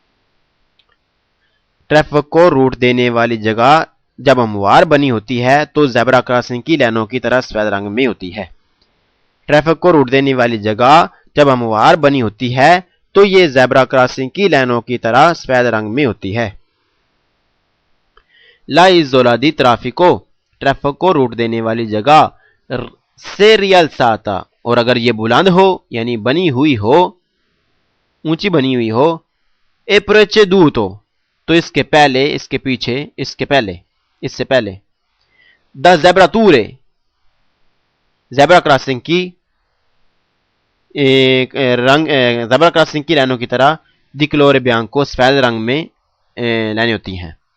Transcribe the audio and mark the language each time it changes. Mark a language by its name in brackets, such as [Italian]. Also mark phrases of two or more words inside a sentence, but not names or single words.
[Urdu] ٹریفک کو روٹ دینے والی جگہ جب ہموار بنی ہوتی ہے تو [English] zebra crossing [Urdu] کی لائنوں کی طرح سفید رنگ میں ہوتی ہے۔ ٹریفک کو روٹ دینے والی جگہ جب ہموار بنی ہوتی ہے تو یہ [English] zebra crossing [Urdu] کی لائنوں کی طرح سفید رنگ میں ہوتی ہے۔ [Italian] لا isola di traffico، [Urdu] ٹریفک کو روٹ دینے والی جگہ، [Italian] se rialzata [Urdu] اور اگر یہ بلند ہو یعنی بنی ہوئی ہو، اونچی بنی ہوئی ہو، [Italian] è preceduto [Urdu] تو اس کے پہلے، اس کے پیچھے، اس کے پہلے، اس سے پہلے، [Italian] da zebrature [English] zebra crossing [Urdu] کی رنگ، [English] zebra crossing [Urdu] کی لائنوں کی طرح [Italian] di colore bianco [Urdu] سفید رنگ میں لائنیں ہوتی ہیں۔